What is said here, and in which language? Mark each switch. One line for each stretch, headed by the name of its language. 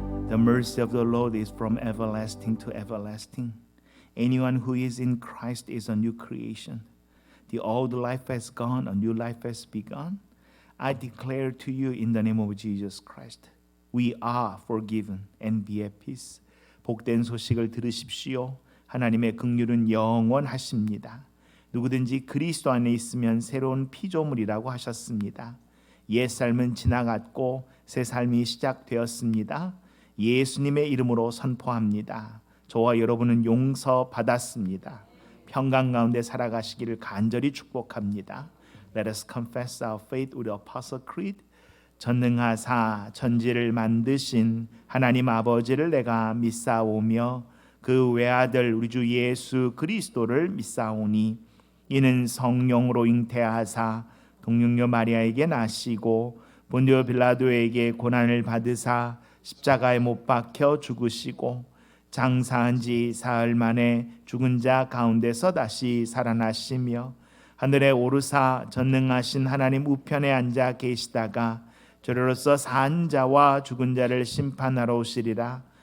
English: The mercy of the Lord is from everlasting to everlasting. Anyone who is in Christ is a new creation. The old life has gone, a new life has begun. I declare to you in the name of Jesus Christ, we are forgiven and be at peace.
Korean: 복된 소식을 들으십시오. 하나님의 긍휼은 영원하십니다. 누구든지 그리스도 안에 있으면 새로운 피조물이라고 하셨습니다. 옛 삶은 지나갔고 새 삶이 시작되었습니다. 예수님의 이름으로 선포합니다. 저와 여러분은 용서받았습니다. 평강 가운데 살아가시기를 간절히 축복합니다.
English: Let us confess our faith with the Apostle Creed.
Korean: 전능하사 천지를 만드신 하나님 아버지를 내가 믿사오며 그 외아들 우리 주 예수 그리스도를 믿사오니 이는 성령으로 잉태하사 동육녀 마리아에게 나시고 본디오 빌라도에게 고난을 받으사 십자가에 못 박혀 죽으시고 장사한 지 사흘 만에 죽은 자 가운데서 다시 살아나시며 하늘에 오르사 전능하신 하나님 우편에 앉아 계시다가 저로서 산 자와 죽은 자를 심판하러 오시리라.